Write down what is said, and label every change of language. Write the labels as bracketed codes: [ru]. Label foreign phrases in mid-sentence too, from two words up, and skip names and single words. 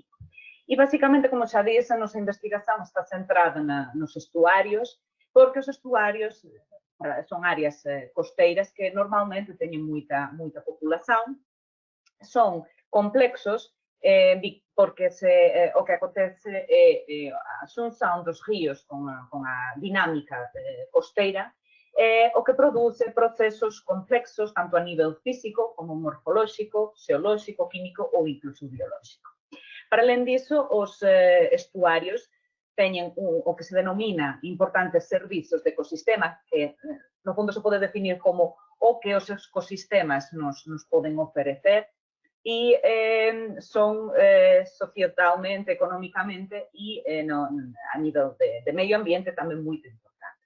[pt] E, basicamente, como já disse, a nossa investigação está centrada nos estuários, porque os estuários são áreas costeiras que normalmente têm muita população, são complexos porque o que acontece é [gl] a xunção dos ríos com a dinámica costeira, o que produce procesos complexos tanto a nível físico como morfológico, xeológico, químico ou incluso biológico. [pt] Para além disso, [gl] os estuarios teñen o que se denomina importantes servizos de ecosistema, que no fondo se pode definir como o que os ecosistemas nos poden oferecer, e son sociotalmente, economicamente e a nível de medio ambiente tamén moito importantes.